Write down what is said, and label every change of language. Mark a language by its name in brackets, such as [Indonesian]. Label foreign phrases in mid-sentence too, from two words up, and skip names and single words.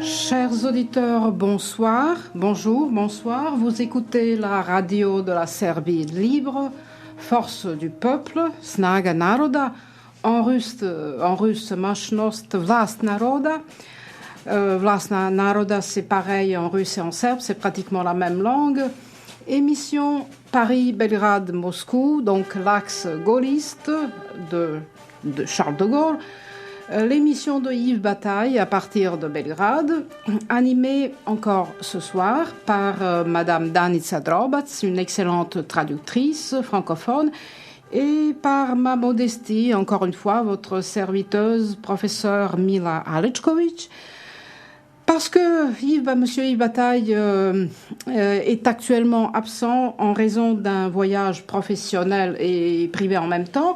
[French] Chers auditeurs, bonsoir, bonjour, bonsoir. Vous écoutez la radio de la Serbie libre, force du peuple, [Serbian] Snaga naroda, [French] en russe [Russian] Mashnost Vlast naroda. [Serbian] Vlast naroda, [French] c'est pareil en russe et en serbe, c'est pratiquement la même langue. Émission Paris-Belgrade-Moscou, donc l'axe gaulliste de Charles de Gaulle. L'émission de Yves Bataille à partir de Belgrade, animée encore ce soir par Madame Danica Drobac, une excellente traductrice francophone, et par ma modestie, encore une fois, votre serviteuse, professeure Mila Alečković, parce que Monsieur Yves Bataille est actuellement absent en raison d'un voyage professionnel et privé en même temps.